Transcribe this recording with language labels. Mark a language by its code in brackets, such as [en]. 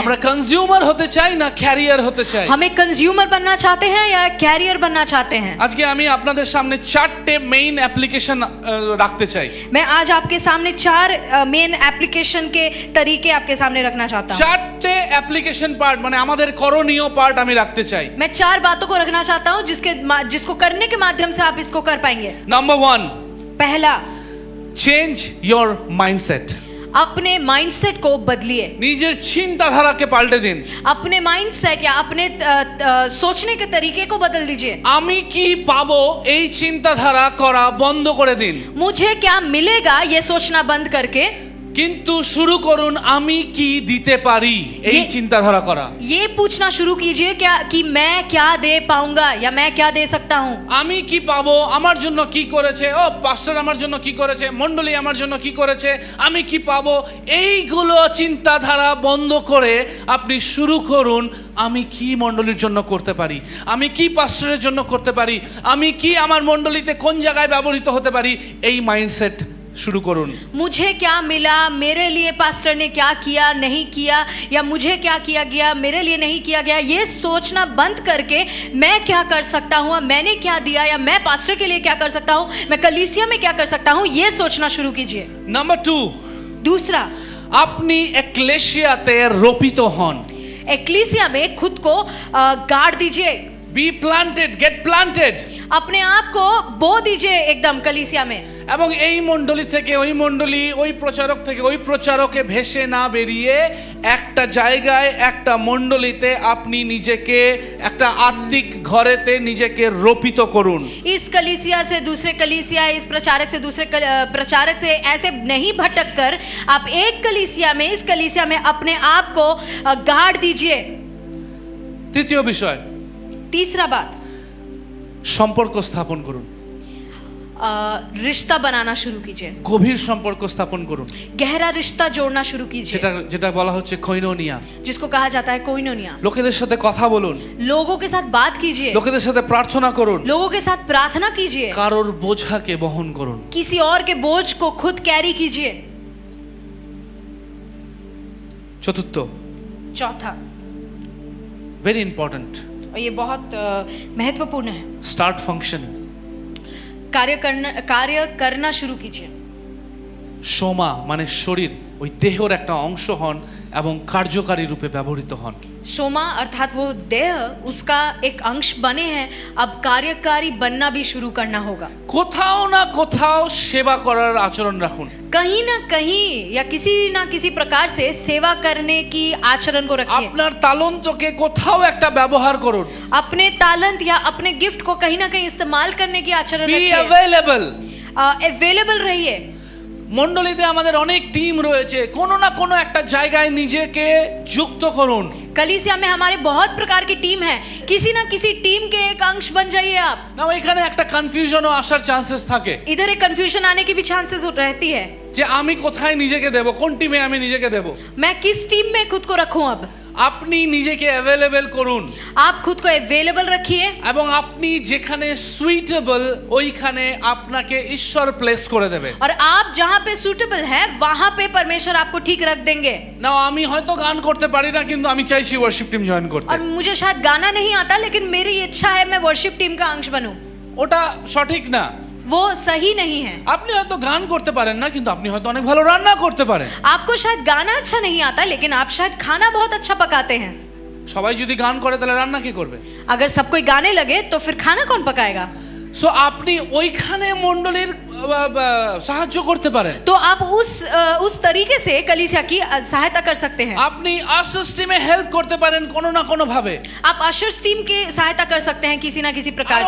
[bn] আমরা কনজিউমার হতে চাই না ক্যারিয়ার হতে চাই। [hi] हमें कंज्यूमर बनना चाहते हैं या कैरियर बनना चाहते हैं? [bn] আজকে আমি আপনাদের সামনে চারটে মেইন অ্যাপ্লিকেশন রাখতে চাই। [hi] मैं आज आपके सामने 4 मेन एप्लीकेशन के तरीके आपके सामने रखना चाहता हूँ। [bn] চারটে অ্যাপ্লিকেশন পার্ট, মানে আমাদের করণীয় পার্ট আমি রাখতে চাই। [hi] मैं 4 बातों को रखना चाहता हूँ जिसको करने के माध्यम से आप इसको कर पाएंगे। [bn] নাম্বার 1, [hi] पहला, [en] Change your mindset. [hi] अपने माइंडसेट को बदलिए। [bn] নিজের চিন্তাধারাকে পাল্টে দিন। [hi] अपने माइंडसेट या अपने सोचने के तरीके को बदल दीजिए। [bn] আমি কি পাবো এই চিন্তাধারা করা বন্ধ করে দিন। [hi] मुझे क्या मिलेगा ये सोचना बंद करके [bn] কিন্তু শুরু করুন আমি কি দিতে পারি এই চিন্তাধারা করা। [hi] ये पूछना शुरू कीजिए क्या कि मैं क्या दे पाऊंगा या मैं क्या दे सकता हूँ। [bn] আমি কি পাবো, আমার জন্য কি করেছে, ও পাস্টার আমার জন্য কি করেছে, মণ্ডলী আমার জন্য কি করেছে, আমি কি পাবো, এইগুলো চিন্তাধারা বন্ধ করে আপনি শুরু করুন আমি কি মণ্ডলীর জন্য করতে পারি, আমি কি পাস্টারের জন্য করতে পারি, আমি কি আমার মণ্ডলীতে কোন জায়গায় ব্যবহৃত হতে পারি, এই মাইন্ডসেট [hi] शुरू करूँ। मुझे क्या मिला, मेरे लिए पास्टर ने क्या किया नहीं किया, या मुझे क्या किया गया मेरे लिए नहीं किया गया, ये सोचना बंद करके मैं क्या कर सकता हूँ, मैंने क्या दिया, या मैं पास्टर के लिए क्या कर सकता हूँ, मैं कलीसिया में क्या कर सकता हूँ, ये सोचना शुरू कीजिए। नंबर 2, दूसरा, [bn] अपनी एक्लेशियाते रोपित हन। [hi] एक्लीसिया में खुद को गाड़ दीजिए। [en] Be planted, get planted. [hi] अपने आप को बो दीजिए एकदम कलीसिया में। [bn] এবং এই মণ্ডলী থেকে ওই মণ্ডলী, ওই প্রচারক থেকে ওই প্রচারকে ভেসে না বেরিয়ে একটা জায়গায় একটা মণ্ডলীতে আপনি নিজেকে একটা আত্মিক ঘরেতে নিজেকে রোপিত করুন। [hi] इस कलीसिया से दूसरे कलीसिया, इस प्रचारक से दूसरे प्रचारक से ऐसे नहीं भटक कर आप एक कलीसिया में, इस कलीसिया में अपने आप को गाड़ दीजिए। [bn] তৃতীয় বিষয়, [hi] तीसरा बात, [bn] সম্পর্ক স্থাপন করুন। [hi] रिश्ता बनाना शुरू कीजिए। [bn] গভীর সম্পর্ক স্থাপন করুন। [hi] गहरा रिश्ता जोड़ना शुरू कीजिए, [bn] যেটা বলা হচ্ছে কোইনোনিয়া। [hi] जिसको कहा जाता है कोइनोनिया। [bn] লোকেদের সাথে কথা বলুন, [hi] लोगों के साथ बात कीजिए, [bn] লোকেদের সাথে প্রার্থনা করুন, [hi] लोगों के साथ प्रार्थना कीजिए, [bn] কারোর বোঝাকে বহন করুন। [hi] किसी और के बोझ को खुद कैरी कीजिए। [bn] চতুর্থ, [hi] चौथा, [en] very important, [hi] और ये बहुत महत्वपूर्ण है। [en] Start functioning. [hi] कार्य करना शुरू कीजिए। [bn] সোমা মানে শরীর, ওই দেহর একটা অংশ হন এবং কার্যকারী রূপে ব্যবহৃত হন। [hi] सोमा अर्थात वो देह उसका एक अंश बने हैं, अब कार्यकारी बनना भी शुरू करना होगा। [bn] কোথাও না কোথাও সেবা করার আচরণ রাখুন। [hi] कहीं ना कहीं या किसी ना किसी प्रकार से सेवा करने की आचरण को रखिए। [bn] আপনার তালন্তকে কোথাও একটা ব্যবহার করুন। [hi] अपने तालंत या अपने गिफ्ट को कहीं ना कहीं इस्तेमाल करने की आचरण [en] বি [hi] रखिए। [en] Available. [hi] अवेलेबल रहिए। [bn] মণ্ডলীতে আমাদের অনেক টিম রয়েছে, কোনো না কোনো একটা জায়গায় নিজেকে যুক্ত করুন। [hi] कलीसिया में हमारे बहुत प्रकार की टीम है, किसी ना किसी टीम के एक अंश बन जाइए आप। [bn] না এখানে একটা কনফিউশনও আসার চান্সেস থাকে [hi] इधर एक कंफ्यूजन आने की भी चांसेस रहती है, [bn] যে আমি কোথায় নিজেকে দেব, কোন টিমে আমি নিজেকে দেব। [hi] मैं किस टीम में खुद को रखूं। अब [bn] আপনি নিজেকে অ্যাভেলেবল করুন [hi] आप खुद को अवेलेबल रखिए, [bn] এবং আপনি যেখানে সুইটেবল ওইখানে আপনাকে ঈশ্বর প্লেস করে দেবে। [hi] और आप जहां पे सूटेबल है वहां पे परमेश्वर आपको ठीक रख देंगे। [bn] না আমি হয়তো গান করতে পারি না, কিন্তু আমি চাইছি ওয়ার্শিপ টিম জয়েন করতে। [hi] और मुझे शायद गाना नहीं आता, लेकिन मेरी इच्छा है मैं वर्शिप टीम का अंश बनूं। [bn] ওটা সঠিক না। [hi] वो सही नहीं है। [bn] আপনি হয়তো গান করতে পারেন না, কিন্তু আপনি হয়তো অনেক ভালো রান্না করতে পারেন। [hi] आपको शायद गाना अच्छा नहीं आता, लेकिन आप शायद खाना बहुत अच्छा पकाते हैं। [bn] সবাই যদি গান করে তাহলে রান্না কে করবে? [hi] अगर सब कोई गाने लगे तो फिर खाना कौन पकाएगा? [bn] সো আপনি ওইখানে মণ্ডলীর সাহায্য করতে পারেন। [hi] तो आप उस तरीके से कलीसिया की सहायता कर सकते हैं। [bn] আপনি আশাস টিমে হেল্প করতে পারেন কোনো না কোনো ভাবে। [hi] आप अशर्स टीम की सहायता कर सकते हैं किसी ना किसी प्रकार